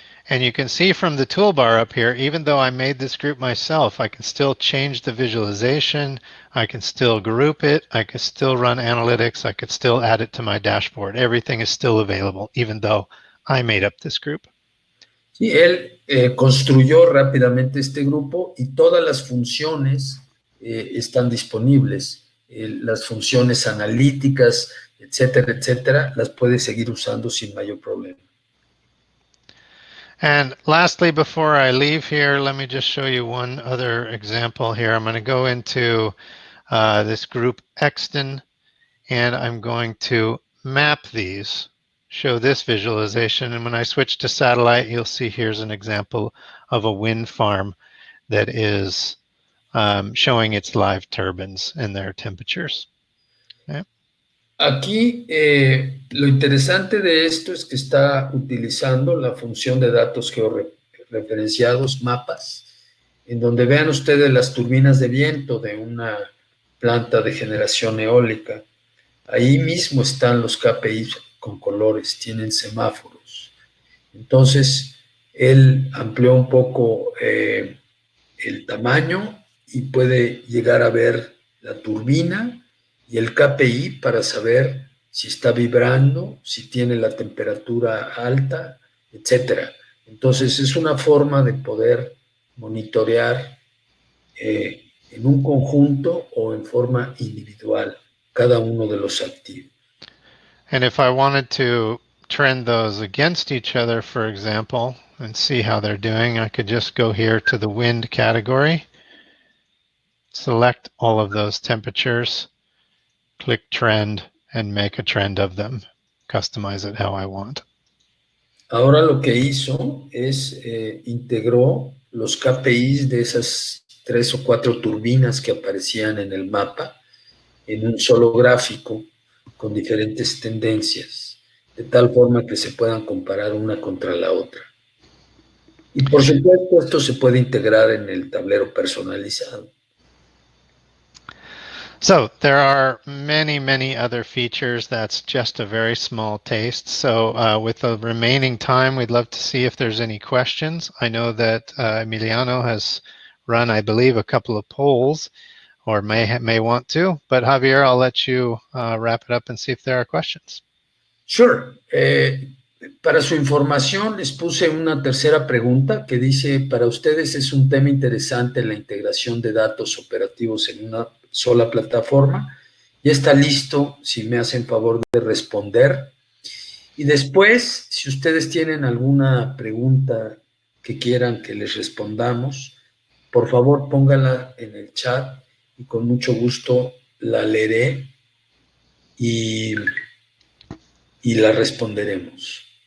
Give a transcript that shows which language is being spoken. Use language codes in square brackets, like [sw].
[en] And you can see from the toolbar up here, even though I made this group myself, I can still change the visualization, I can still group it, I can still run analytics, I could still add it to my dashboard. Everything is still available, even though I made up this group. [es] Sí, él construyó rápidamente este grupo y todas las funciones están disponibles. Las funciones analíticas, etcétera, etcétera, las puede seguir usando sin mayor problema. [en] And lastly, before I leave here, let me just show you one other example here. I'm going to go into this group Exton, and I'm going to map these, show this visualization. And when I switch to satellite, you'll see here's an example of a wind farm that is showing its live turbines and their temperatures. Okay. [es] Aquí lo interesante de esto es que está utilizando la función de datos georreferenciados, mapas, en donde vean ustedes las turbinas de viento de una planta de generación eólica. Ahí mismo están los KPIs con colores, tienen semáforos. Entonces, él amplió un poco el tamaño y puede llegar a ver la turbina y el KPI para saber si está vibrando, si tiene la temperatura alta, etcétera. Entonces, es una forma de poder monitorear en un conjunto o en forma individual cada uno de los activos. [en] And if I wanted to trend those against each other, for example, and see how they're doing, I could just go here to the wind category, select all of those temperatures, click trend, and make a trend of them. Customize it how I want. [es] Ahora lo que hizo es integró los KPIs de esas 3 o 4 turbinas que aparecían en el mapa en un solo gráfico con diferentes tendencias, de tal forma que se puedan comparar una contra la otra. Y por supuesto, esto se puede integrar en el tablero personalizado. [en] So there are many, many other features. That's just a very small taste. So with the remaining time, we'd love to see if there's any questions. I know that Emiliano has run, I believe, a couple of polls, or may want to. But Javier, I'll let you wrap it up and see if there are questions. Sure. [es] Para su información, les puse una tercera pregunta que dice, para ustedes es un tema interesante la integración de datos operativos en una sola plataforma. Ya está listo, si me hacen favor de responder. Y después, si ustedes tienen alguna pregunta que quieran que les respondamos, por favor póngala en el chat y con mucho gusto la leeré y la responderemos.